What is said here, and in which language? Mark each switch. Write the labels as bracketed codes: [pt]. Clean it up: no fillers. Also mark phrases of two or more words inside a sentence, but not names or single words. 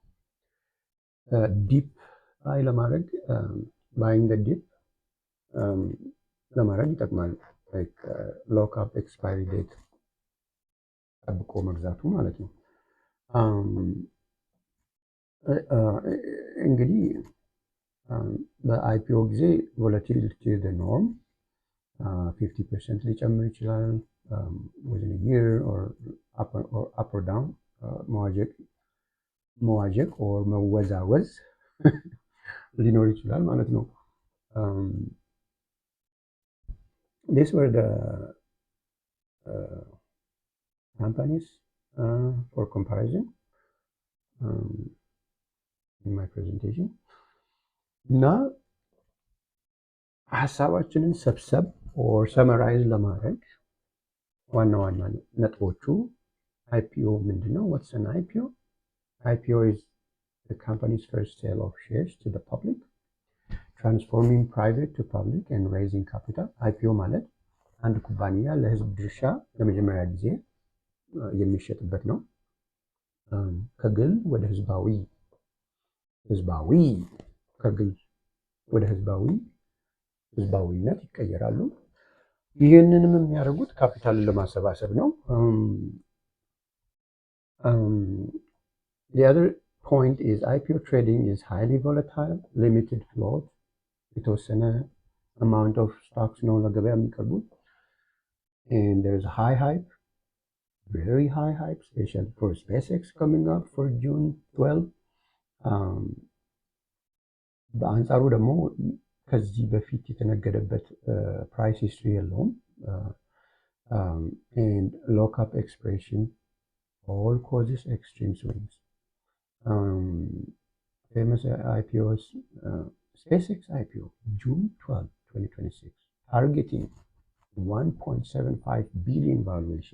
[en] dip buy [am] ለማድረግ [en] buying dip [am] ለማድረግ ይጠቅማል። [en] lockup expiry date [am] ጠብቆ መግዛቱ ማለት ነው። እንግዲህ በአይፒኦ ጊዜ [en] volatility the norm [am] 50% ሊጨምር ይችላል። [en] within a year or up or down [am] መዋዠቅ or መወዛወዝ ሊኖር ይችላል ማለት ነው። [en] these were the companies for comparison in my presentation [am] እና ሀሳባችንን ሰብሰብ [en] or summarize [am] ለማድረግ ዋና ዋና ነጥቦቹ አይፒኦ ምንድን ነው? [en] What's an IPO? አይፒኦ is the company's first sale of shares to the public. transforming private to public and raising capital። [am] አይፒኦ ማለት አንድ ኩባንያ ለህዝብ ድርሻ ለመጀመሪያ ጊዜ የሚሸጥበት ነው። ከግል ወደ ከግል ወደ ህዝባዊነት ይቀየራሉ። ይህንንም የሚያደርጉት ካፒታልን ለማሰባሰብ ነው። The [en] other point is IPO trading is highly volatile, limited float, የተወሰነ amount of stocks [am] ነው ለገበያ የሚቀርቡት, [en] and there's high hype, very high hype, especially for SpaceX coming up for June 12. [am] በአንጻሩ ደግሞ ከዚህ በፊት የተነገደበት [en] price history [am] የለውም። [en] and lockup expiration all causes extreme swings. Famous IPOs, SpaceX IPO June 12, 2026, targeting 1.75 billion valuation.